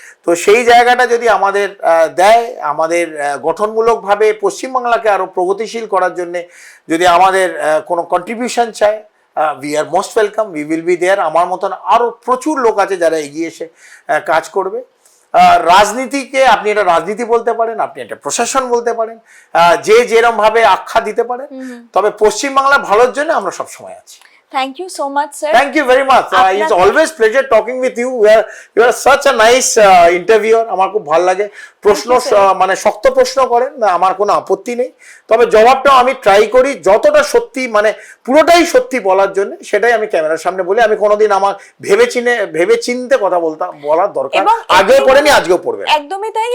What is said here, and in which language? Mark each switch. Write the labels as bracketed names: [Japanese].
[Bangla] তো সেই জায়গাটা যদি আমাদের দেয়, আমাদের গঠনমূলকভাবে পশ্চিমবাংলাকে আরও প্রগতিশীল করার জন্যে যদি আমাদের কোনো কন্ট্রিবিউশন চায়, [English] we are most welcome, we will be there. [Bangla] আমার মতন আরও প্রচুর লোক আছে যারা এগিয়ে এসে কাজ করবে। রাজনীতিকে আপনি এটা রাজনীতি বলতে পারেন, আপনি এটা প্রশাসন বলতে পারেন, যে যেরকম ভাবে আখ্যা দিতে পারেন, তবে পশ্চিমবাংলার ভালোর জন্য আমরা সব সময় আছি। [English] Thank you so much, sir. Thank you very much. It's always pleasure talking with you. You are such a nice interviewer. [Bangla] আমার খুব ভালো লাগে। প্রশ্ন মানে শক্ত প্রশ্ন করেন, আমার কোনো আপত্তি নেই, তবে জবাবটাও আমি ট্রাই করি যতটা সত্যি, মানে পুরোটাই সত্যি বলার জন্য, সেটাই আমি ক্যামেরার সামনে বলি। আমি কোনোদিন আমার ভেবে চিনতে কথা বলার দরকার আগেও পড়েনি, আজকেও পড়বে। একদমই তাই।